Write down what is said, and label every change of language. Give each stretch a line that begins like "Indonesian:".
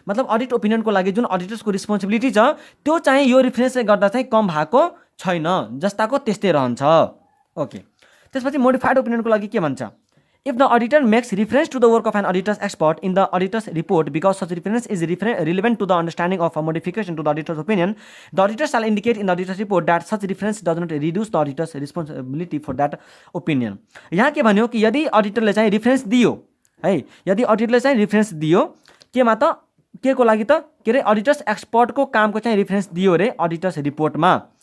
Nepali: मतलब अडिट ओपिनियनको लागि जुन अडिटर्सको रिस्पोन्सिबिलिटी छ त्यो चाहिँ यो रिफरेन्सले गर्दा चाहिँ कम भएको छैन, जस्ताको त्यस्तै रहन्छ। ओके, त्यसपछि मोडिफाइड ओपिनियनको लागि के भन्छ?
English: If the auditor makes reference to the work of an auditor's expert in the auditor's report because such reference is relevant to the understanding of a modification to the auditor's opinion, the auditor shall indicate in the auditor's report that such reference does not reduce the auditor's responsibility for that opinion.
Nepali: यहाँ के भन्यो कि यदि अडिटरले चाहिँ reference दियो है, यदि अडिटरले चाहिँ रिफरेन्स दियो केमा त के को लागि त के रे अडिटर्स एक्सपर्टको कामको चाहिँ रिफरेन्स दियो रे अडिटर्स रिपोर्टमा।